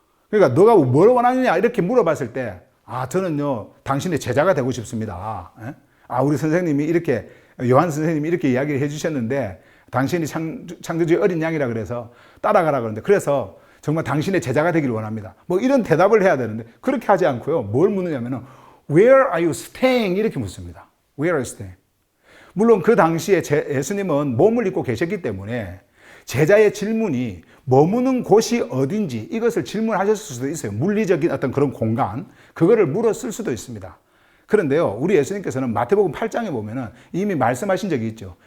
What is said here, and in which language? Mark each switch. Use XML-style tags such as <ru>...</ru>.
<ko>그러니까 너가 뭘 원하느냐 이렇게 물어봤을 때, 저는요 당신의 제자가 되고 싶습니다. 예? 우리 선생님이 이렇게, 요한 선생님이 이렇게 이야기를 해주셨는데 당신이 창조주의 어린 양이라 그래서 따라가라 그러는데, 그래서 정말 당신의 제자가 되기를 원합니다. 뭐 이런 대답을 해야 되는데 그렇게 하지 않고요. 뭘 묻느냐면은</ko> <en>Where are you staying?</en> <ko>이렇게 묻습니다.</ko> <en>Where are you staying?</en> <ko>물론 그 당시에 예수님은 몸을 입고 계셨기 때문에 제자의 질문이 머무는 곳이 어딘지 이것을 질문하셨을 수도 있어요. 물리적인 어떤 그런 공간, 그거를 물었을 수도 있습니다. 그런데요, 우리 예수님께서는 마태복음 8장에 보면은 이미 말씀하신 적이 있죠.</ko>